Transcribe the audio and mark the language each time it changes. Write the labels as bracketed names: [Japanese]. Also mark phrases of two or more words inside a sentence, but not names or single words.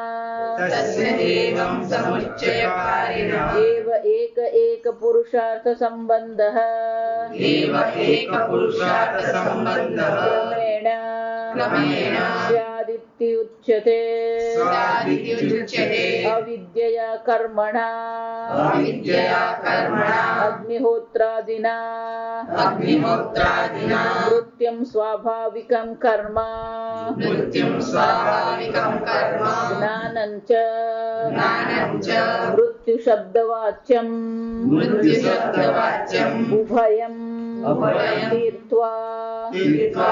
[Sanskrit] एव एक पुरुषार्थ संबंधः क्रमेण स्यादित्युच्यते। अविद्यया कर्मणा अग्निहोत्रादिना नृत्यम स्वाभाविकम कर्म नृत्यम स्वाभाविकम कर्म જ્ઞાનંચ જ્ઞાનંચ मृत्यु शब्दवाच्यम મૃત્યુશબ્દવાચ્યમ ઉભયમ ઉભયમ તીર્થ્વા તીર્થ્વા